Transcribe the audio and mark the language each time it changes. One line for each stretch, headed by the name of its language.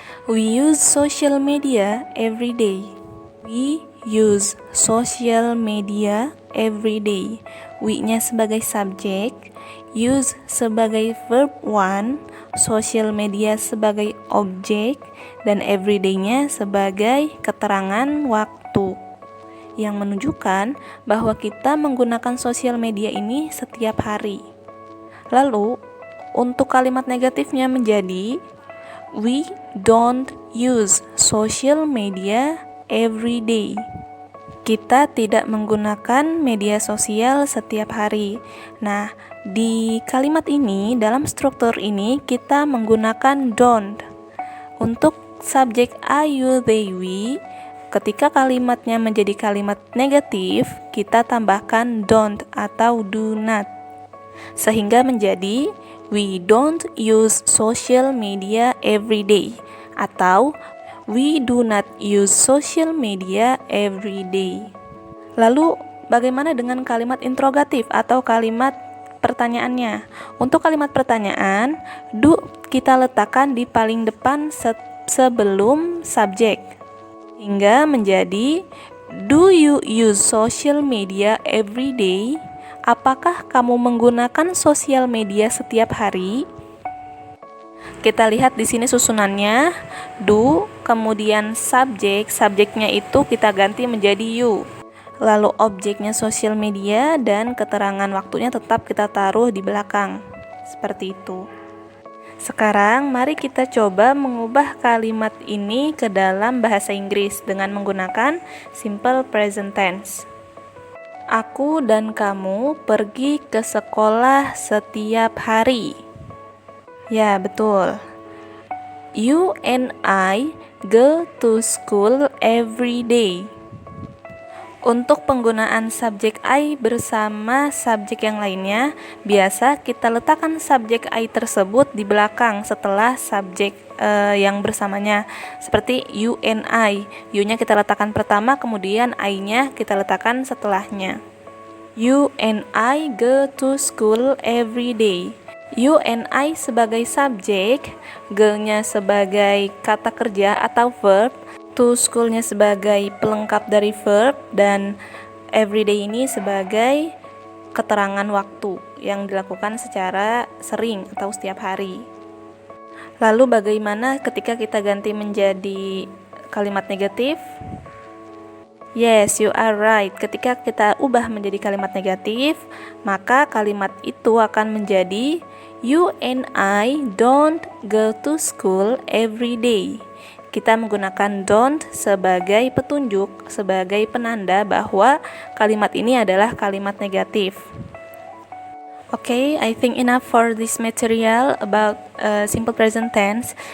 English: We use social media every day. We use social media every day.
Indonesian: We-nya sebagai subjek, use sebagai verb one, social media sebagai objek, dan everyday-nya sebagai keterangan waktu yang menunjukkan bahwa kita menggunakan sosial media ini setiap hari. Lalu, untuk kalimat negatifnya menjadi
English: we don't use social media every day.
Indonesian: Kita tidak menggunakan media sosial setiap hari. Nah, di kalimat ini, dalam struktur ini, kita menggunakan don't. Untuk subjek I, you, they, we, ketika kalimatnya menjadi kalimat negatif, kita tambahkan don't atau do not. Sehingga menjadi
English: we don't use social media every day, atau we do not use social media every day.
Indonesian: Lalu bagaimana dengan kalimat interrogatif atau kalimat pertanyaannya? Untuk kalimat pertanyaan, do kita letakkan di paling depan sebelum subjek, hingga menjadi
English: do you use social media every day?
Indonesian: Apakah kamu menggunakan sosial media setiap hari? Kita lihat di sini susunannya, do, kemudian subjeknya itu kita ganti menjadi you. Lalu objeknya sosial media dan keterangan waktunya tetap kita taruh di belakang. Seperti itu. Sekarang mari kita coba mengubah kalimat ini ke dalam bahasa Inggris dengan menggunakan simple present tense. Aku dan kamu pergi ke sekolah setiap hari. Ya, betul.
English: You and I go to school every day.
Indonesian: Untuk penggunaan subjek I bersama subjek yang lainnya, biasa kita letakkan subjek I tersebut di belakang setelah subjek yang bersamanya. Seperti you and I. You-nya kita letakkan pertama, kemudian I-nya kita letakkan setelahnya.
English: You and I go to school every day.
Indonesian: You and I sebagai subjek, go-nya sebagai kata kerja atau verb, to school-nya sebagai pelengkap dari verb, dan everyday ini sebagai keterangan waktu yang dilakukan secara sering atau setiap hari. Lalu bagaimana ketika kita ganti menjadi kalimat negatif?
English: Yes, you are right.
Indonesian: Ketika kita ubah menjadi kalimat negatif, maka kalimat itu akan menjadi
English: you and I don't go to school every day.
Indonesian: Kita menggunakan don't sebagai petunjuk, sebagai penanda bahwa kalimat ini adalah kalimat negatif.
English: Okay, I think enough for this material about simple present tense.